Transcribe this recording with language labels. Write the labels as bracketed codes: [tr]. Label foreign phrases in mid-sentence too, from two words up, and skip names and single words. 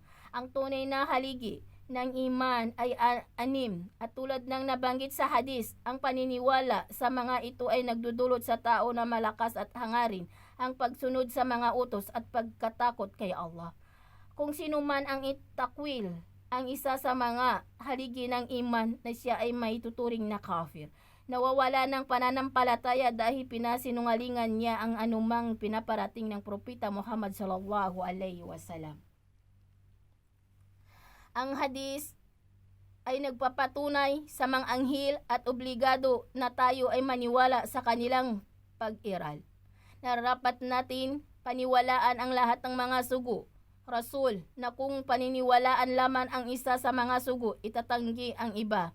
[tl] Ang tunay na haligi ng iman ay 6, at tulad ng nabanggit sa hadis, ang paniniwala sa mga ito ay nagdudulot sa tao na malakas at hangarin ang pagsunod sa mga utos at pagkatakot kay Allah. Kung sino man ang itakwil ang isa sa mga haligi ng iman, na siya ay may tuturing na kafir. Nawawala ng pananampalataya dahil pinasinungalingan niya ang anumang pinaparating ng Propeta Muhammad [ar] صلى الله عليه وسلم. [tl] Ang hadis ay nagpapatunay sa mga anghel at obligado na tayo ay maniwala sa kanilang pag-iral. Narapat natin paniwalaan ang lahat ng mga sugo, Rasul, na kung paniniwalaan lamang ang isa sa mga sugo, itatanggi ang iba.